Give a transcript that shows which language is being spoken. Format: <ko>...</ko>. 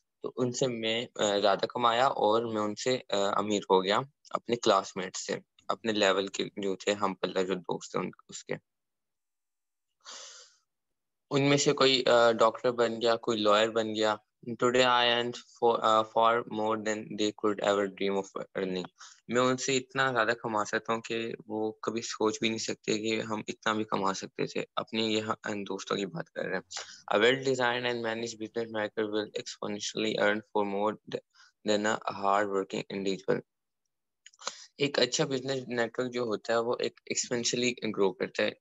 <ur>تو ان سے میں زیادہ کمایا اور میں ان سے امیر ہو گیا اپنے کلاس میٹ سے, اپنے لیول کے جو تھے ہم پلہ جو دوست تھے اس کے. ان میں سے کوئی ڈاکٹر بن گیا, کوئی لائر بن گیا.</ur> <en>Today I earn far more than they could ever dream of earning.</en> <ur>میں ان سے اتنا زیادہ کما سکتا ہوں کہ وہ کبھی سوچ بھی نہیں سکتے کہ ہم اتنا بھی کما سکتے تھے. اپنے یہ دوستوں کی بات کر رہے ہیں.</ur> <en>A well-designed and managed business network will exponentially earn for more than a hard-working individual.</en> <ur>ایک اچھا بزنس نیٹ ورک جو ہوتا ہے وہ ایک ایکسپینشلی گرو کرتا ہے.</ur>